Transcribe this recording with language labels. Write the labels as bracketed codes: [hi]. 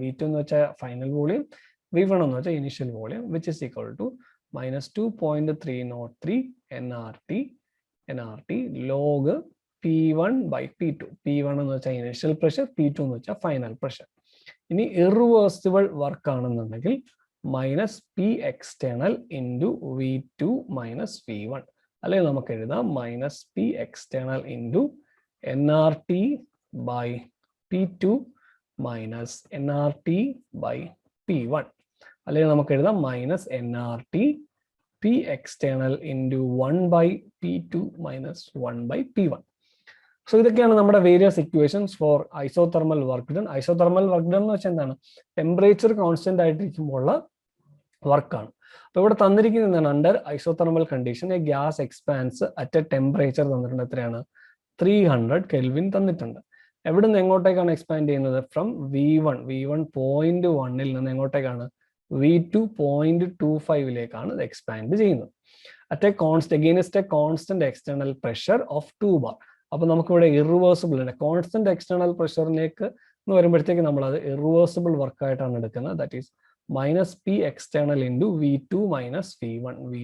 [ml] V2 എന്ന് വെച്ചാൽ final volume, V1 എന്ന് വെച്ചാൽ initial volume, [en] Which is equal to -2.303 nRT log P1 by P2. [ml] P1 എന്ന് വെച്ചാൽ ഇനിഷ്യൽ പ്രഷർ, P2 എന്ന് വെച്ചാൽ ഫൈനൽ പ്രഷർ. ഇനി ഇറിവേഴ്സിബിൾ വർക്ക് ആണെന്നുണ്ടെങ്കിൽ -P external into V2 minus V1, അല്ലെങ്കിൽ നമുക്ക് എഴുതാം -P external into nRT by P2 minus nRT by P1, അല്ലെങ്കിൽ നമുക്ക് എഴുതാം -nRT P external into 1 by P2 minus 1 by P1. So ഇതൊക്കെയാണ് നമ്മുടെ various equations four isothermal work done. Isothermal work done എന്ന് വെച്ചാൽ എന്താണ്? ടെമ്പറേച്ചർ കോൺസ്റ്റന്റ് ആയിട്ടിരിക്കുമ്പോൾ ഉള്ള വർക്കാണ്. അപ്പൊ ഇവിടെ തന്നിരിക്കുന്നത് എന്താണ്? [en] under isothermal condition a gas expands at a temperature [ml] തന്നിട്ടുണ്ട്. എത്രയാണ്? 300 കെൽവിൻ തന്നിട്ടുണ്ട്. എവിടെ നിന്ന് എങ്ങോട്ടേക്കാണ് എക്സ്പാൻഡ് ചെയ്യുന്നത്? ഫ്രം V1 0.1 നിന്ന് എങ്ങോട്ടേക്കാണ്? V2 0.25 ഇത് എക്സ്പാൻഡ് ചെയ്യുന്നത്. [en] At a against a constant external pressure of 2 bar. [ml] അപ്പൊ നമുക്കിവിടെ ഇറിവേഴ്സിബിൾ ആണ്. കോൺസ്റ്റന്റ് എക്സ്റ്റേണൽ പ്രഷറിലേക്ക് എന്ന് വരുമ്പോഴത്തേക്ക് നമ്മൾ അത് ഇറിവേഴ്സിബിൾ വർക്കായിട്ടാണ് എടുക്കുന്നത്. [en] That is -P external into V2 minus V1.